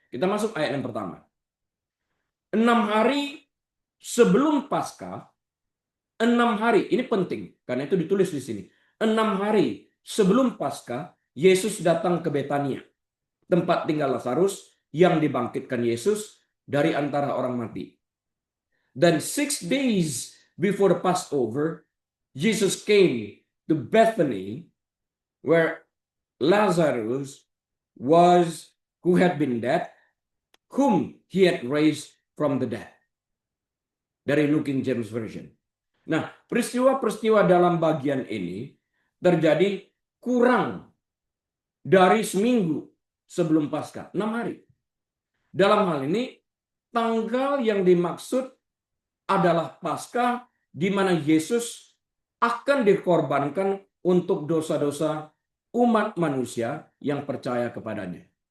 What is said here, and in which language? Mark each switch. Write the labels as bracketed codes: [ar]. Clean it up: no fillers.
[id] Kita masuk ayat yang pertama. 6 hari sebelum Paskah, 6 hari, ini penting, karena itu ditulis di sini. 6 hari sebelum Paskah, Yesus datang ke Betania, tempat tinggal Lazarus yang dibangkitkan Yesus dari antara orang mati. [en] Dan 6 days before the Passover, Jesus came to Bethany, where Lazarus was, who had been dead, whom he had raised from the dead. [id] Dari New King James Version. Nah, peristiwa-peristiwa dalam bagian ini terjadi kurang dari seminggu sebelum Paskah, 6 hari. Dalam hal ini, tanggal yang dimaksud adalah Paskah, di mana Yesus akan dikorbankan untuk dosa-dosa umat manusia yang percaya kepadanya.